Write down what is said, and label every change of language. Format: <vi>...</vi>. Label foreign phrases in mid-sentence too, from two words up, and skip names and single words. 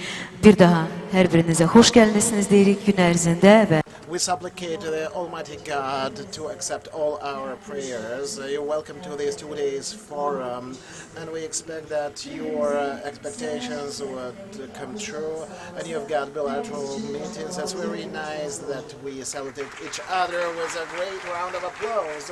<az>Bir daha hər birinizə xoş gəlmisiniz deyirik gün ərzində və</az> <en>We supplicate the Almighty God to accept all our prayers. You're welcome to this 2 days forum, and we expect that your expectations would come true. And you've got bilateral meetings. That's very nice that we celebrate each other with a great round of applause.</en>